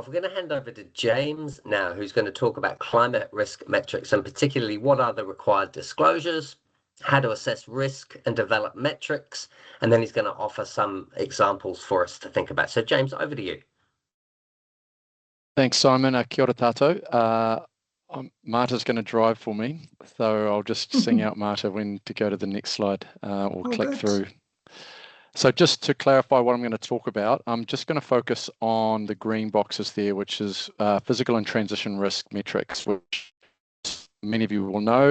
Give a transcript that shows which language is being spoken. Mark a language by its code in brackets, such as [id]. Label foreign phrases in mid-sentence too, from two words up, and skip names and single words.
[en] We're going to hand over to James now, who's going to talk about climate risk metrics and particularly what are the required disclosures, how to assess risk and develop metrics, and then he's going to offer some examples for us to think about. So James, over to you. Thanks, Simon. [mi] Kia ora tātou. [en] Marta's going to drive for me, so I'll just sing out Marta when to go to the next slide or click through. So just to clarify what I'm going to talk about, I'm just going to focus on the green boxes there, which is physical and transition risk metrics, which many of you will know.